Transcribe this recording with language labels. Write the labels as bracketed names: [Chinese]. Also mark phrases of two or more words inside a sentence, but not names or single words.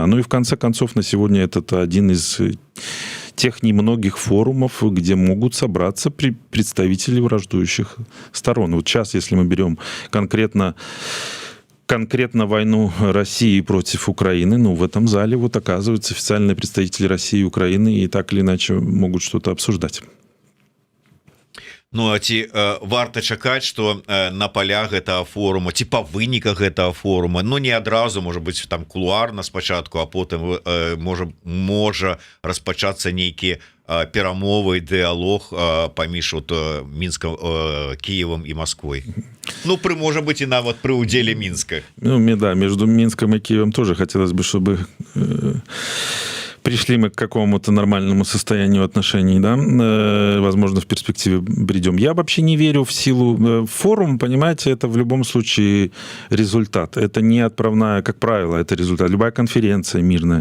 [Russian] Ну и в конце концов, на сегодня это один из тех немногих форумов, где могут собраться представители враждующих сторон. Вот сейчас, если мы берем конкретно войну России против Украины, в этом зале вот оказываются официальные представители России и Украины, и так или иначе могут что-то обсуждать. [Belarusian] Ну, а ці варта чакаць, што на палях гэтага форума, ці па выніках гэтага форума, не адразу, можа быць, там кулуарна спачатку, а потым можа распачацца нейкі перамовы, дыялог паміж Мінскам, Киевом і Москвой. Можа быць, і нават пры ўдзеле Мінска. [Russian] Да, между Минском и Киевом тоже хотелось бы, чтобы пришли мы к какому-то нормальному состоянию отношений, да, возможно, в перспективе придем. Я вообще не верю в силу. Форум, понимаете, это в любом случае результат. Это не отправная, как правило, это результат. Любая конференция мирная.